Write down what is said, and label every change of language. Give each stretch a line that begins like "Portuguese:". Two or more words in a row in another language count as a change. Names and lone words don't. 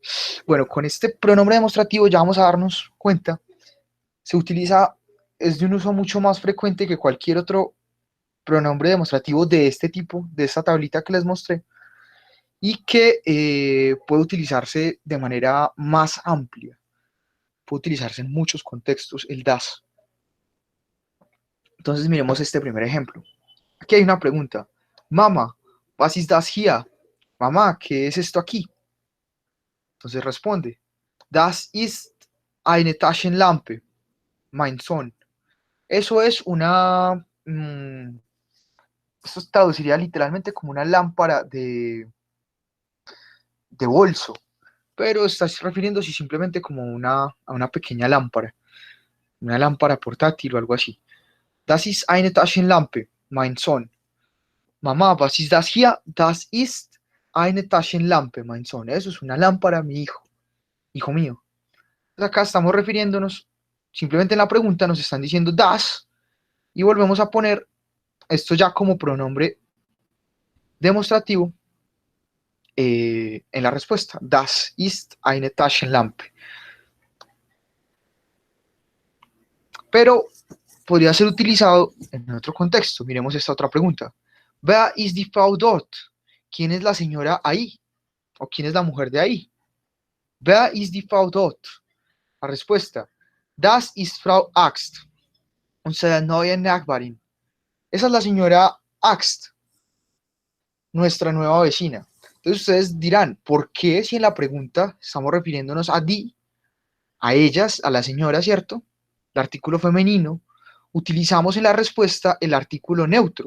Spanish: Bueno, con este pronombre demostrativo ya vamos a darnos cuenta, se utiliza, es de un uso mucho más frecuente que cualquier otro pronombre demostrativo de este tipo, de esta tablita que les mostré, y que puede utilizarse de manera más amplia. Puede utilizarse en muchos contextos, el das. Entonces miremos este primer ejemplo. Aquí hay una pregunta.
German: Mama, was ist das hier?
Spanish: Mamá, ¿qué es esto aquí? Entonces responde.
German: Das ist eine Taschenlampe, mein Sohn.
Spanish: Eso es una... Esto traduciría literalmente como una lámpara de bolso, pero estás refiriéndose simplemente como a una pequeña lámpara, una lámpara portátil o algo así.
German: Das ist eine Taschenlampe, mein Sohn. Mamá, was ist das hier? Das ist eine Taschenlampe, mein Sohn.
Spanish: Eso es una lámpara, mi hijo, hijo mío. Entonces acá estamos refiriéndonos, simplemente en la pregunta nos están diciendo das y volvemos a poner esto ya como pronombre demostrativo en la respuesta.
German: Das ist eine Taschenlampe.
Spanish: Pero podría ser utilizado en otro contexto. Miremos esta otra pregunta.
German: Wer ist die Frau dort?
Spanish: ¿Quién es la señora ahí? ¿O quién es la mujer de ahí?
German: Wer ist die Frau dort?
Spanish: La respuesta.
German: Das ist Frau Axt, unsere neue Nachbarin.
Spanish: Esa es la señora Axt, nuestra nueva vecina. Entonces ustedes dirán, ¿por qué si en la pregunta estamos refiriéndonos a die, a ellas, a la señora, ¿cierto? El artículo femenino, utilizamos en la respuesta el artículo neutro.